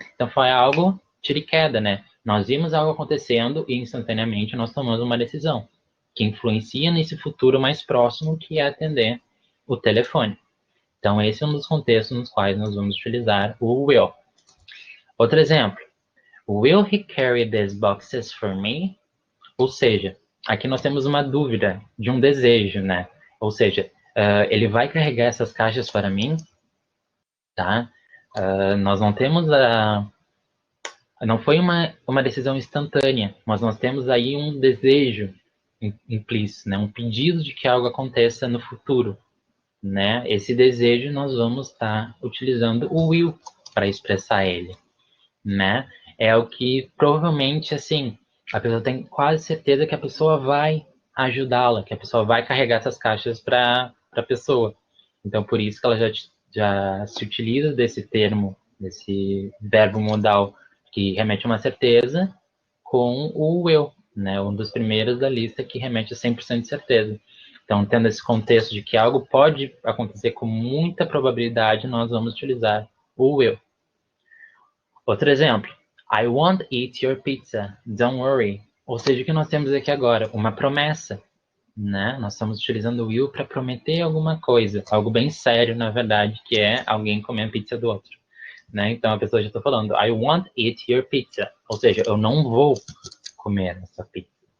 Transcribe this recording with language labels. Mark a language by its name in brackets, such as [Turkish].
[Portuguese] Então, foi algo tiro e queda, né? Nós vimos algo acontecendo e instantaneamente nós tomamos uma decisão que influencia nesse futuro mais próximo, que é atender o telefone. Então, esse é um dos contextos nos quais nós vamos utilizar o will. Outro exemplo. [English] Will he carry these boxes for me? [Portuguese] Ou seja, aqui nós temos uma dúvida de um desejo, né? Ou seja, ele vai carregar essas caixas para mim, tá? Nós não temos não foi uma decisão instantânea, mas nós temos aí um desejo implícito, né? Um pedido de que algo aconteça no futuro, né? Esse desejo nós vamos estar utilizando o will para expressar ele, né? É o que provavelmente, assim, a pessoa tem quase certeza que a pessoa vai ajudá-la, que a pessoa vai carregar essas caixas para a pessoa. Então, por isso que ela já se utiliza desse termo, desse verbo modal que remete a uma certeza, com o will, né? Um dos primeiros da lista que remete a 100% de certeza. Então, tendo esse contexto de que algo pode acontecer com muita probabilidade, nós vamos utilizar o will. Outro exemplo. [English] I won't eat your pizza, don't worry. [Portuguese] Ou seja, o que nós temos aqui agora? Uma promessa, né? Nós estamos utilizando o will para prometer alguma coisa, algo bem sério, na verdade, que é alguém comer a pizza do outro, né? Então, a pessoa já está falando, [English] I won't eat your pizza. [Portuguese] Ou seja, eu não vou comer a sua pizza.